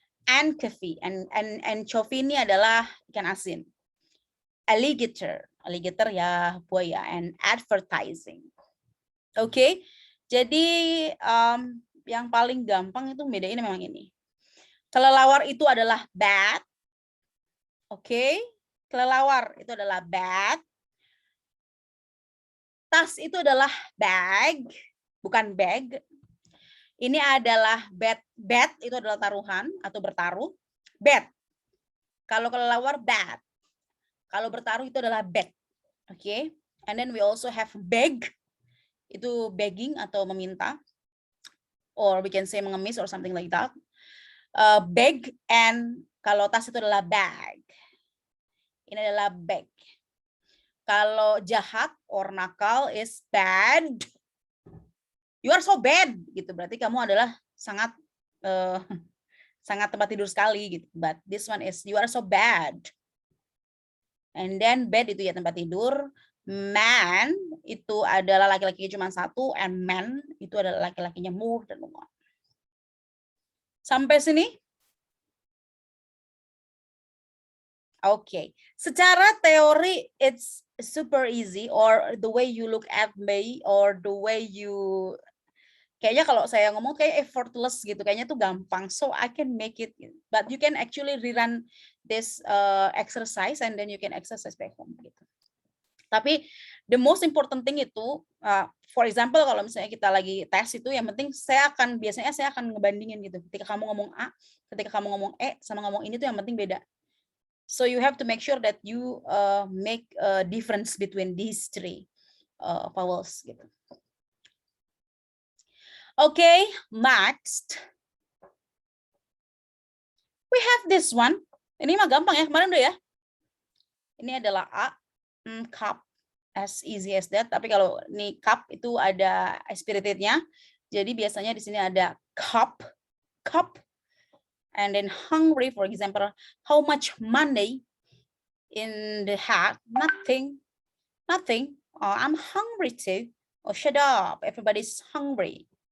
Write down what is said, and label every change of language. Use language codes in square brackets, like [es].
[id] Anchovy, anchovy ini adalah ikan asin. Alligator ya buaya, [en] and advertising. [id] Oke. Jadi yang paling gampang itu bedain memang ini. Kelelawar itu adalah bat. Oke. Kelelawar itu adalah bat. Tas itu adalah bag, bukan bag. Ini adalah bet. Bet itu adalah taruhan atau bertaruh. Bet. Kalau kelelawar bat. Kalau bertaruh itu adalah bet. Oke. [en] And then we also have beg. [id] Itu begging atau meminta. [en] Or we can say mengemis or something like that. [id] Beg and kalau tas itu adalah bag. Ini adalah bag. Kalau jahat or nakal is bad. [en] You are so bad gitu. [id] Berarti kamu adalah sangat sangat tempat tidur sekali gitu. [en] But this one is you are so bad. [id] And then bed itu ya tempat tidur. Man itu adalah laki-lakinya cuma satu, and man itu adalah laki-lakinya [en] more dan more. [id] Sampai sini? [en] Oke. [id] Secara teori [en] it's super easy, or the way you look at me, or the way you [id] kayaknya kalau saya ngomong kayak effortless gitu, kayaknya tuh gampang. [en] So I can make it, but you can actually rerun this exercise and then you can exercise back home gitu. [id] Tapi [en] the most important thing [id] itu, [en] for example [id] kalau misalnya kita lagi tes itu, yang penting biasanya saya akan ngebandingin gitu. Ketika kamu ngomong A, ketika kamu ngomong E, sama ngomong ini tuh yang penting beda. [en] So you have to make sure that you make a difference between these three vowels gitu. Okay, next. We have this one. [id] Ini mah gampang ya, kemarin udah ya. Ini adalah A, cup, [en] as easy as that. [id] Tapi kalau ini cup itu ada spiritednya. Jadi biasanya di sini ada [en] cup, and then hungry, for example, how much money in the hat? Nothing. Oh, I'm hungry too. Oh, shut up, everybody's hungry.